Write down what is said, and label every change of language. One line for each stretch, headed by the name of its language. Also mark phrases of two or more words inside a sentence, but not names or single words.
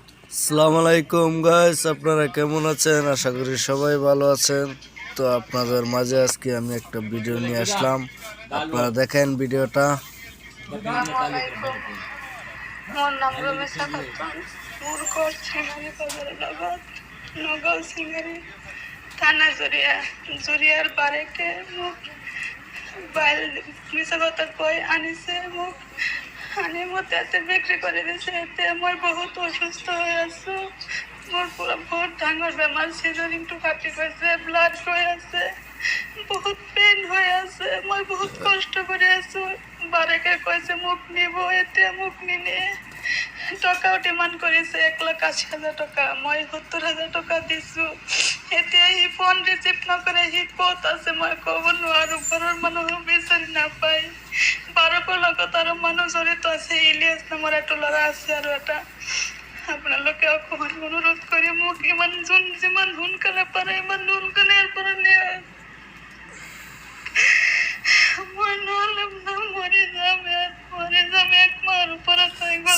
Arabic: السلام عليكم
Bangla: গাইস, আপনারা কেমন আছেন? আশা করি সবাই ভালো আছেন। তো আপনাদের মাঝে আজকে আমি একটা ভিডিও নিয়ে আসলাম, আপনারা দেখেন ভিডিওটা।
Assamese: মোর নাম রমেশা খাতুন। মোর ঘর সিঙ্গারি বাজারে নগাঁও সিঙ্গারি থানা জরিয়ার বারেকে মোক বাইল মিশা কথা কই আনিছে মোক আনি মতে এতে বিক্রি করে দিছে। এতে মই বহুত অসুস্থ হয়ে আছো। মোর পুরো বহুত ডাঙর বেমার, সিজারিং টু কাটি গেছে, ব্লাড হয়ে আছে, বহুত পেন হয়ে আছে। মই বহুত কষ্ট করে আছো। বারেকে কইছে মুখ নিব, এতে মুখ নিনে টাকাও ডিমান্ড করেছে 1,80,000 টাকা। মই 70,000 টাকা দিছো। এতে হি ফোন রিসিভ নকরে, হি পথ আছে মই কব নোৱাৰো। ঘৰৰ মানুহ বিচাৰি নাপায়। বাৰকৰ লগত আৰু মানুহ জড়িত আছে। ইলিয়াছ নামৰ এটা ল'ৰা আছে আৰু এটা। আপোনালোকে অকণমান অনুৰোধ কৰি মোক যিমান সোনকালে পাৰে ইমান সোনকালে ইয়াৰ পৰা নিয়ে। মই নহ'লে মৰি যাম এক মাহৰ ওপৰত হৈ গ'ল।